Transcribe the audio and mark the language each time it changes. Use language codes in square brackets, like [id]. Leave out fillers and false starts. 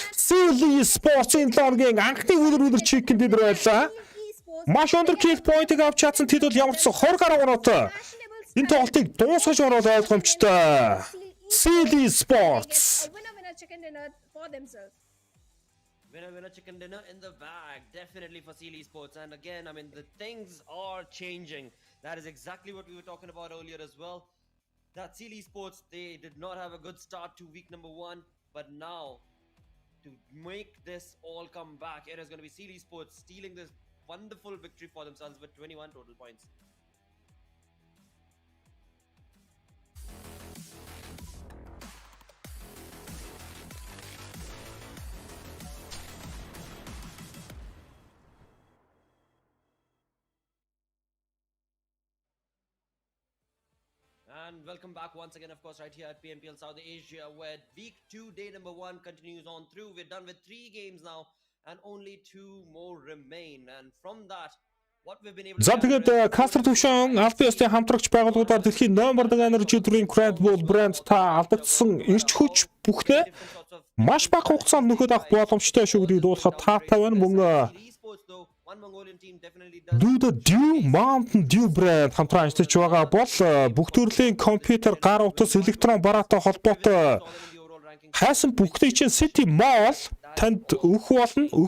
[mn] Silly Sports-ийн лонгийн анхны [en] winner chicken dinner [mn] байлаа. Маш өндөр kill point-ыг авч чадсан тэд бол ямар ч 20 гаруй оноотой. Энэ тоглолтыг дуусгаж ороод ойлгомжтой. Silly Sports. [en] Winner chicken dinner in the bag, definitely for Silly Sports. And again, I mean, the things are changing. That is exactly what we were talking about earlier as well. That Silly Sports, they did not have a good start to week number 1, but now to make this all come back, it is going to be Silly Sports stealing this wonderful victory for themselves with 21 total points. And welcome back once again, of course, right here at PMPL South Asia, where week 2, day number 1 continues on through. We're done with 3 games now, and only 2 more remain. And from that, what we've been able to... [mn] За тэгээд Кастер төвшин албан ёсны хамтрагч байгууллагуудаар дэлхийн номер 1 energy drink Red Bull брэнд та алдагдсан эрч хүч бүхнээ маш бага хугацаанд нөхөд авах боломжтой шүү гэдгийг дуулахад таатай байна. Мөн Do the Dew Mountain Dew брэнд хамтран ажиллаж байгаа бол бүх төрлийн компьютер, гар утас, электрон бараатай холбоотой хайсан бүхний чинь City Mall танд өгөх болно.